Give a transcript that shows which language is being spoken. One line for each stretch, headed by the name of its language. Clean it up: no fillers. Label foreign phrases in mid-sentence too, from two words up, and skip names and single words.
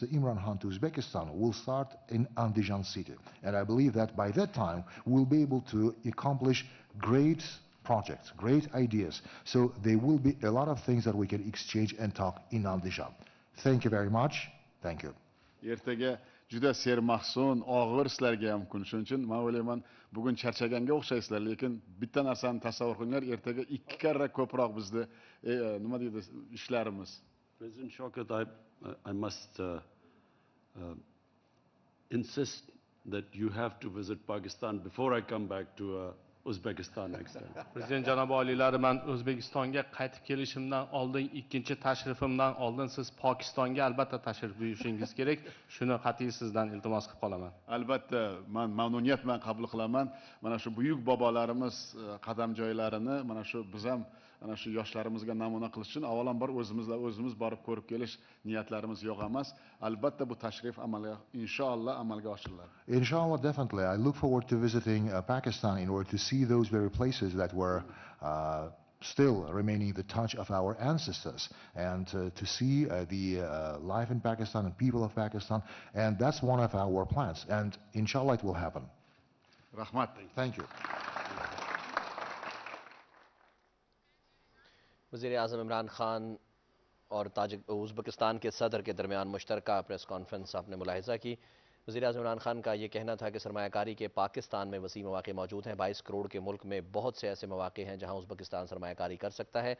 English: Imran Khan to Uzbekistan will start in Andijan city. And I believe that by that time, we'll be able to accomplish great projects, great ideas. So there will be a lot of things that we can exchange and talk in Andijan. Thank you very much. Thank you.
Uzbek: Ertaga juda sermahsun, og'ir ishlarga mumkin. Shuning uchun men o'ylayman, bugun charchaganga o'xshaysizlar, lekin bitta narsani tasavvur qilinglar, ertaga 2 karra ko'proq bizda nima deydi ishlarimiz.
English: President Shaukat, I must insist that you have to visit Pakistan before I come back to Uzbekistan next time.
Uzbek: Prezident janob oliylari, men O'zbekistonga qaytib kelishimdan oldin, ikkinchi tashrifimdan oldin siz Pokistonga albatta tashrif buyurishingiz kerak. Shuni qat'iy sizdan iltimos qilib qolaman. Albatta, men mamnuniyat bilan qabul qilaman. Mana shu buyuk bobolarimiz qadam joylarini, mana shu biz ham ana shu yoshlarimizga namuna qilish uchun avvalambor o'zimiz borib ko'rib kelish niyatlarimiz yo'q emas. Albatta bu tashrif inshaalloh amalga oshiriladi.
English: Inshallah, definitely. I look forward to visiting Pakistan in order to see those very places that were still remaining the touch of our ancestors and to see the life in Pakistan and people of Pakistan. And that's one of our plans. And inshallah it will happen.
Uzbek: Rahmat.
English: Thank you.
Urdu: وزیر اعظم عمران خان اور ازبکستان کے صدر کے درمیان مشترکہ
English: press conference
Urdu: آپ نے ملاحظہ کی. وزیر اعظم عمران خان کا یہ کہنا تھا کہ سرمایہ کاری کے پاکستان میں وسیع مواقع موجود ہیں. 22 کروڑ کے ملک میں بہت سے ایسے مواقع ہیں جہاں ازبکستان سرمایہ کاری کر سکتا ہے.